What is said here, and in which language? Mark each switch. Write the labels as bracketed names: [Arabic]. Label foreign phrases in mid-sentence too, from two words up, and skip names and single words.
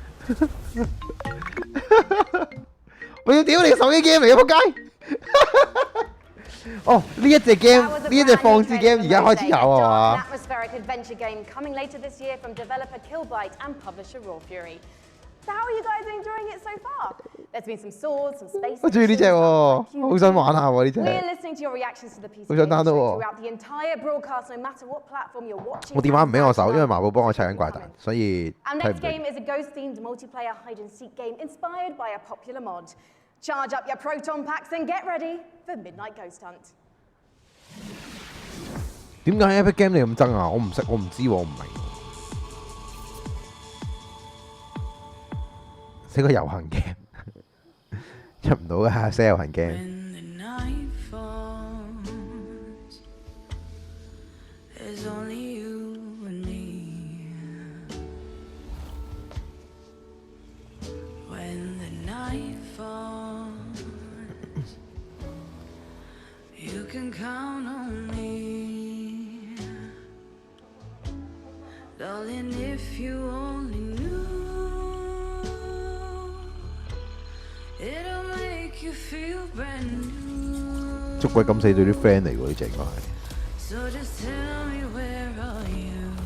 [Cantonese] 我要屌你手機 game 嚟嘅仆街！哦，呢一隻 game， 呢一隻放置 game 而家開始有係嘛？ [English] So how are you guys enjoying it so far? There's been some swords, some space [Cantonese] 我中意呢只喎，好想玩下喎呢只。 [English] We're listening to your reactions to the PC [Cantonese] 好想 download 喎。 [English] throughout the entire broadcast, no matter what platform you're watching. [Cantonese] 我電話唔俾我手，因為麻寶幫我砌緊怪蛋，所以 [English] Our [Cantonese] 睇唔 [English] next [Cantonese] 到。 [English] game is a ghost-themed multiplayer hide-and-seek game inspired by a popular mod. Charge up your proton packs and get ready for Midnight Ghost Hunt. [Cantonese] 點解 Epic Game 你咁憎啊？我唔識，我唔知喎，我唔明。寫個遊行 game 出唔到㗎，寫遊行 game。 [English] When the night falls, there's only you and me. When the night falls, you can count on me. Darling, if you only knew, it'll make you feel brand new. [Cantonese] 捉鬼敢死隊啲 friend 嚟喎，呢隻應該係。 [English] So just tell me where are you?